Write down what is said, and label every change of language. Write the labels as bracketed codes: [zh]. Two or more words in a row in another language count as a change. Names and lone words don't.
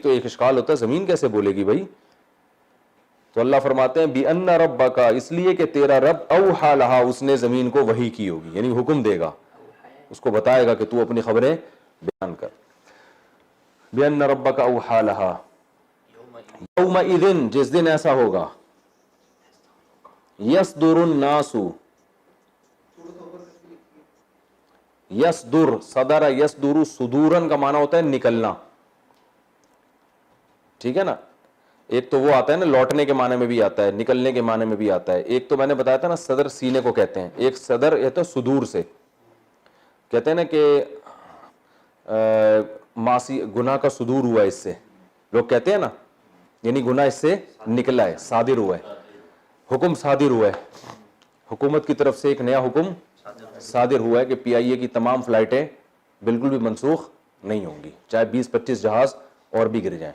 [ur] تو ایک اشکال ہوتا ہے زمین کیسے بولے گی بھائی، تو اللہ فرماتے ہیں [ar] بأن ربك [ur] اس لیے کہ تیرا رب [ar] أوحى لها, [ur] اس نے زمین کو وحی کی ہوگی، یعنی حکم دے گا، اس کو بتائے گا کہ تو اپنی خبریں بیان کر. [ar] بأن ربك أوحى لها يومئذ, [ur] جس دن ایسا ہوگا, [ar] يصدر الناس، يصدر، صدر يصدر, [ur] صدوراً کا معنیٰ ہوتا ہے نکلنا، ٹھیک ہے نا. ایک تو وہ آتا ہے نا لوٹنے کے معنی میں بھی آتا ہے، نکلنے کے معنی میں بھی آتا ہے. ایک تو میں نے بتایا تھا نا صدر سینے کو کہتے ہیں، ایک صدر یہ تو صدور سے کہتے ہیں نا کہ معاصی گناہ کا صدور ہوا ہے، اس سے لوگ کہتے ہیں نا، یعنی گناہ اس سے نکلا ہے، صادر ہوا ہے، حکم صادر ہوا ہے، حکومت کی طرف سے ایک نیا حکم صادر ہوا ہے کہ پی آئی اے کی تمام فلائٹیں بالکل بھی منسوخ نہیں ہوں گی، چاہے 20-25 جہاز اور بھی گر جائیں.